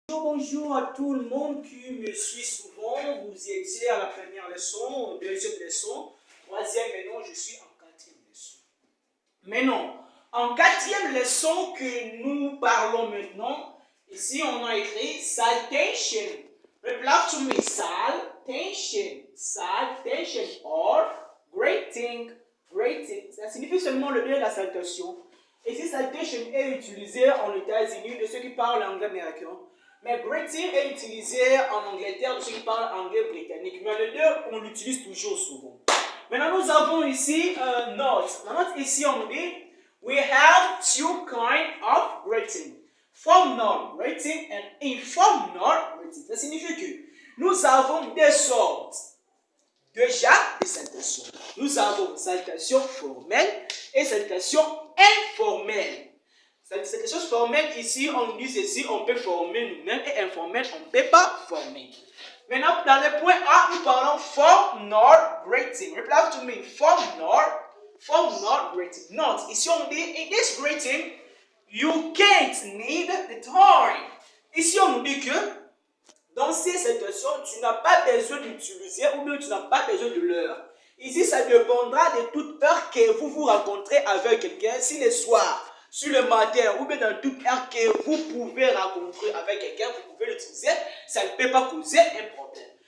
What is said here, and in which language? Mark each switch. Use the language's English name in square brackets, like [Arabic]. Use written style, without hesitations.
[French] Bonjour à tout le monde qui me suit souvent. Vous étiez à la première leçon, deuxième leçon, troisième, maintenant je suis en quatrième leçon. Maintenant, en quatrième leçon que nous parlons maintenant, ici on a écrit salutation. [English] Reply to me, salutation or greeting. [French] Ça signifie seulement le bien de la salutation. Ici, salutation est utilisé en États-Unis de ceux qui parlent anglais américain. Mais greeting est utilisé en Angleterre de ceux qui parlent anglais britannique. Mais les deux, on l'utilise toujours souvent. Maintenant, nous avons ici note. La note ici, on dit [English] we have two kinds of greeting. Formal greeting and informal greeting. [French] Ça signifie que nous avons deux sortes. Déjà, des salutations. Nous avons salutation formelle et salutation informelle. Salutation formelle, ici, on dit ceci, on peut former nous-mêmes, et informelle, on ne peut pas former. Maintenant, dans le point A, nous parlons formal greeting. [English] Reply to me, formal greeting. [French] Note, ici, on dit, [English] in this greeting, you can't need the time. [French] Ici, on nous dit que, dans ces situations, tu n'as pas besoin d'utiliser ou bien tu n'as pas besoin de l'heure. Ici, ça dépendra de toute heure que vous vous rencontrez avec quelqu'un, si le soir, sur le matin ou bien dans toute heure que vous pouvez rencontrer avec quelqu'un, vous pouvez l'utiliser, ça ne peut pas causer un problème.